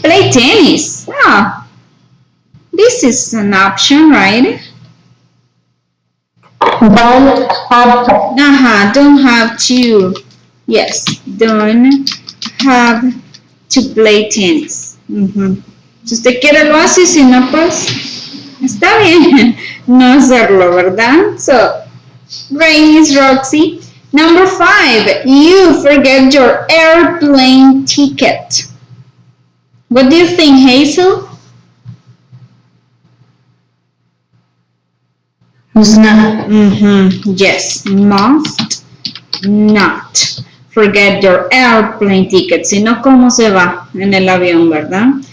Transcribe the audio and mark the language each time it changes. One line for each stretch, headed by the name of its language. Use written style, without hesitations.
English: Play tennis. Ah, this is an option, right? Don't have to. Don't have to. Yes, don't have to play tennis.
Spanish: Si usted quiere lo hace, si no, pues está bien no hacerlo, ¿verdad?
English: So, great, Miss Roxy. Number 5, you forget your airplane ticket. What do you think, Hazel? Must not. Yes, must not forget your airplane ticket.
Spanish: Si no, ¿cómo se va en el avión, verdad?